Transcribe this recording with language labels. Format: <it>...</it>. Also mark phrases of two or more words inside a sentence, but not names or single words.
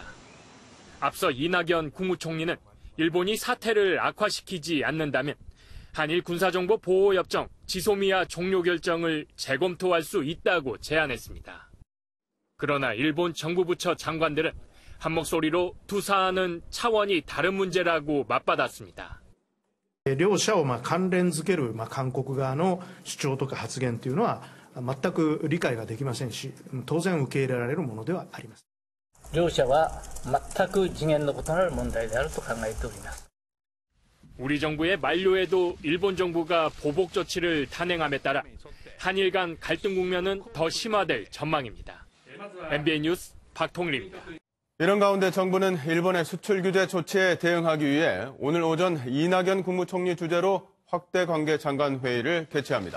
<ko>앞서 이낙연 국무총리는 일본이 사태를 악화시키지 않는다면 한일 군사정보 보호협정 지소미아 종료 결정을 재검토할 수 있다고 제안했습니다. 그러나 일본 정부부처 장관들은 한 목소리로 두 사안은 차원이 다른 문제라고 맞받았습니다.</ko> <ja>両者を関連づける韓国側の主張とか発言というのは全く理解ができませんし、当然受け入れられるものではあります。両者は全く次元の異なる問題であると考えております。</ja> <ko>우리 정부의 만료에도 일본 정부가 보복 조치를 단행함에 따라 한일 간 갈등 국면은 더 심화될 전망입니다. MBN 뉴스 박통일입니다. 이런 가운데 정부는 일본의 수출 규제 조치에 대응하기 위해 오늘 오전 이낙연 국무총리 주재로 확대 관계 장관 회의를 개최합니다.</ko>